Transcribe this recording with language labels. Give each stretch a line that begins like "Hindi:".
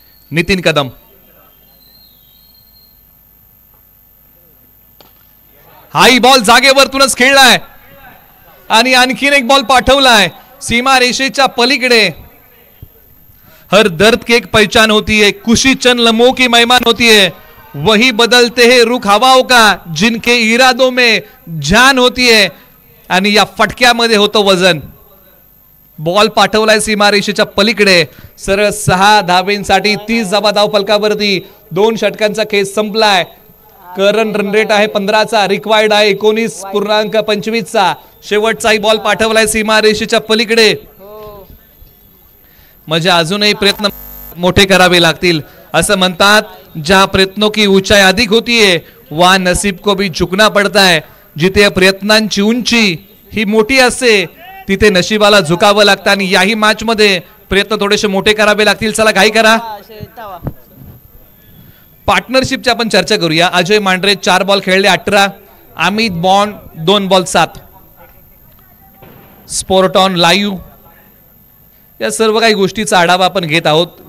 Marathi: नितीन कदम. हाई ball जागेवरतूनच खेळलाय आणि आणखीन एक बॉल पाठवलाय सीमा रेषेच्या पलीकडे.
Hindi: हर दर्द की एक पहचान होती है, खुशी चंद लम्हों की मेहमान होती है, वही बदलते हैं रुख हवाओं का जिनके इरादों में जान होती है.
Marathi: आणि या फटक्यामध्ये होतं वजन. बॉल पाठवलाय सीमा रेषेच्या पलीकडे. सरळ 6 धावेंसाठी 30 धावा धाव फलकावरती. 2 षटकांचा खेळ संपलाय. करंट रन रेट आहे 15चा, रिक्वायर्ड आहे 19.25चा. शेवटचाही बॉल पाठवलाय सीमा रेषेच्या पलीकडे. म्हणजे अजूनही प्रयत्न मोठे करावे लागतील. असं म्हणतात,
Hindi: ज्या प्रयत्नों की ऊंचाई अधिक होती है वहां नसीब को भी झुकना पड़ता है.
Marathi: जिथे प्रयत्नांची उंची ही मोठी असते तिथे नशिबाला झुकावं लागतं. आणि याही मॅच मध्ये प्रयत्न थोडेसे मोठे करावे लागतील. चला घाई करा. पार्टनरशिपची आपण चर्चा करूया. अजय मांढरे 4 बॉल खेळले 18. Amit bond 2 ball 7. Sport on live या सर्व काही गोष्टीचा आढावा आपण घेत आहोत.